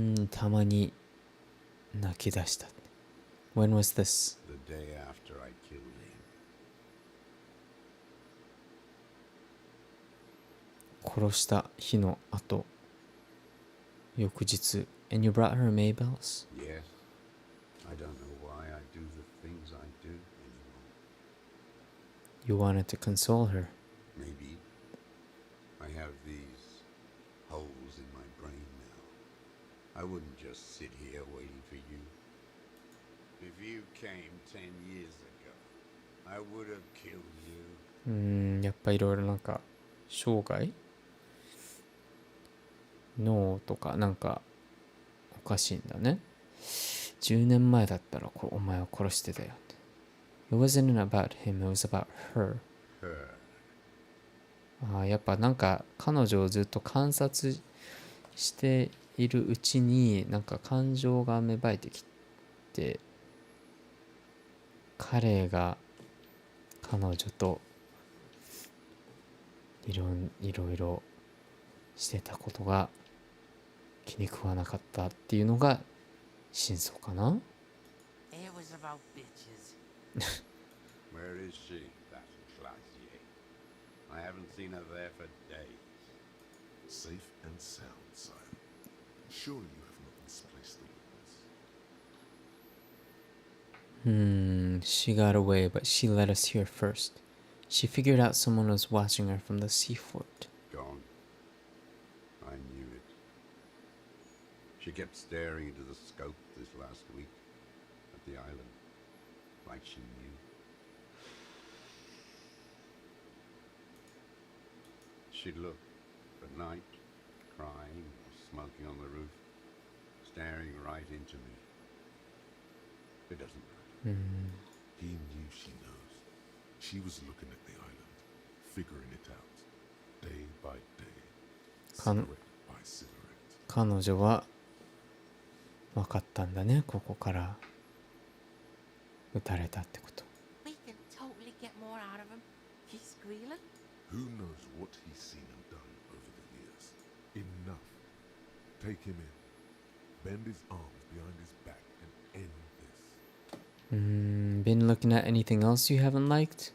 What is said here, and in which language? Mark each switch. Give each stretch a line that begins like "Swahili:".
Japanese: たまに泣き出したって。
English: When was this? The day after I killed him.
Japanese: 殺した日の後、翌日。
English: And you brought her Maybells? Yes. I don't know why I do the things I do anymore. You wanted to console her. Maybe. I have these holes in my brain now. I wouldn't just sit here waiting for you. If you came 10 years ago, I would have killed you.
Japanese: やっぱいろいろなんか生涯脳とかなんかおかしいんだね。 10年前だったらお前を殺してたよって。
English: It wasn't about him, it was about her. Her.
Japanese: やっぱなんか彼女をずっと観察しているうちになんか感情が芽生えてきて、彼が彼女といろいろしてたことが気に食わなかったっていうのが真相かな。
English: It was about bitches. Where is she, that Glacier? I haven't seen her there for days. Safe and sound, sire. Surely you have not misplaced the witness. She got away, but she let us here first. She figured out someone was watching her from the seafort. Gone. I knew it. She kept staring into the scope this last week at the island, like she knew. She'd look at night, crying or smoking on the roof, staring right into me. It doesn't matter. He knew she knows. She was looking at the island, figuring it out, day by day, cigarette by cigarette.
Japanese: 彼女は分かったんだね、ここから撃たれたってこと。
English: We can totally get more out of him. He's squealing. Who knows what he's seen and done over the years? Enough. Take him in. Bend his arms behind his back and end this. Been looking at anything else you haven't liked?